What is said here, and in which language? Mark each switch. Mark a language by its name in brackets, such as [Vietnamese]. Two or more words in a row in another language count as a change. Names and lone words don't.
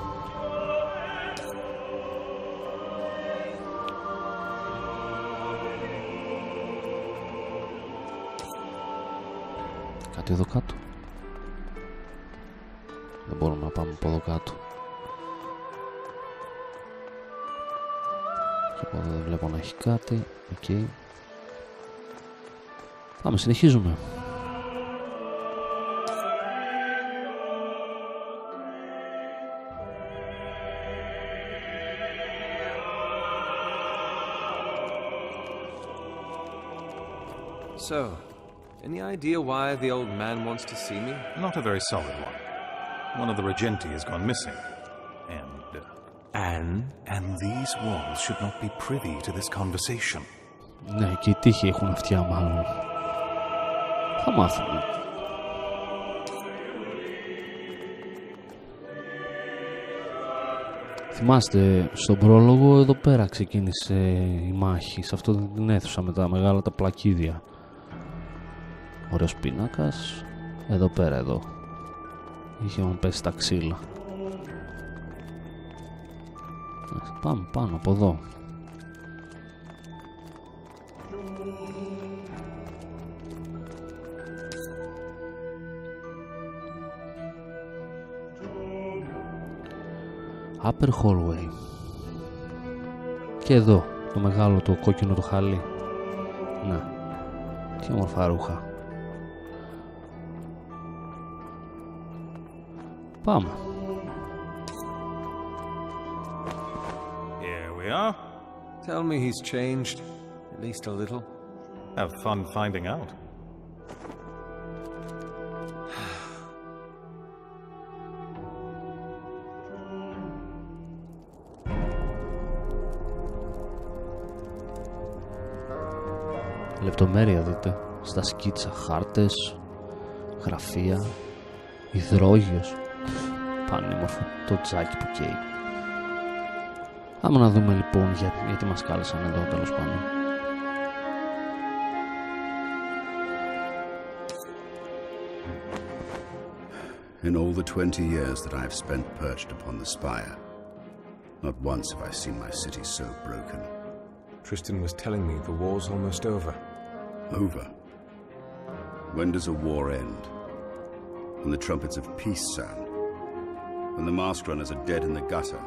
[Greek] Κάτι εδώ κάτω. Δεν μπορούμε να πάμε από εδώ κάτω. Και από εδώ δεν βλέπω να έχει κάτι. Οκ. Πάμε, συνεχίζουμε. [English] So, any idea why the old man wants to see me? Not a very solid one. One of the Regenti has gone missing. And these walls should not be privy to this conversation. [Greek] Ναι, και οι τύχοι έχουν αυτιά μάλλον. Θα μάθουμε. Θυμάστε, στον πρόλογο εδώ πέρα ξεκίνησε η μάχη, σε αυτό την αίθουσα με τα μεγάλα τα πλακίδια. Ωραίος πίνακας. Εδώ πέρα εδώ. Είχε μου πέσει τα ξύλα. Πάμε πάνω από εδώ. [English] Upper hallway. [Greek] Και εδώ το μεγάλο το κόκκινο το χαλί. Ναι. Τι όμορφα ρούχα. Πάμε. [English] Here we are. Tell me he's changed, at least a little. Have fun finding out. [Greek] Λεπτομέρεια δείτε. Στα σκίτσα, χάρτες, γραφεία, υδρόγειος. Πανέμορφο το τζάκι που καίει. Άμα να δούμε λοιπόν γιατί μας κάλεσαν εδώ τέλος πάντων. [English] In all the 20 years that I have spent perched upon the spire, not once have I seen my city so broken. Tristan was telling me the war's almost over. Over? When does a war end? When the trumpets of peace sound? When the mask runners are dead in the gutter?